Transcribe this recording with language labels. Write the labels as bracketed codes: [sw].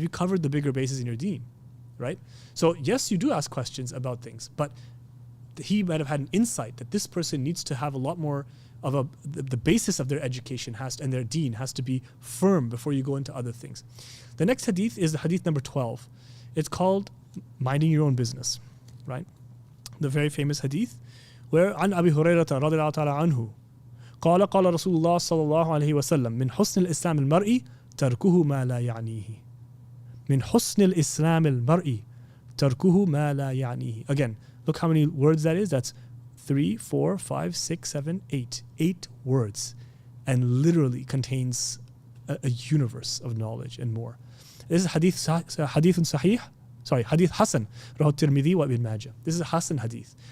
[en] Have you covered the bigger bases in your deen? Right? So yes, you do ask questions about things, but he might have had an insight that this person needs to have a lot more of the basis of their education and their deen has to be firm before you go into other things. The next hadith is the hadith number 12. It's called minding your own business, right? The very famous hadith where [ar] عن أبي هريرة رضي الله تعالى عنه قال رسول الله صلى الله عليه وسلم من حسن الإسلام المرء تركه ما لا يعنيه. من حسن الإسلام المرء تركه ما لا يعنيه. [en] Again, look how many words that is. That's 3, 4, 5, 6, 7, 8. 8 words, and literally contains a universe of knowledge and more. This is hadith sahih. Hadith Hassan, Rahu Tirmidhi wa Ibn Majah. This is a Hassan hadith.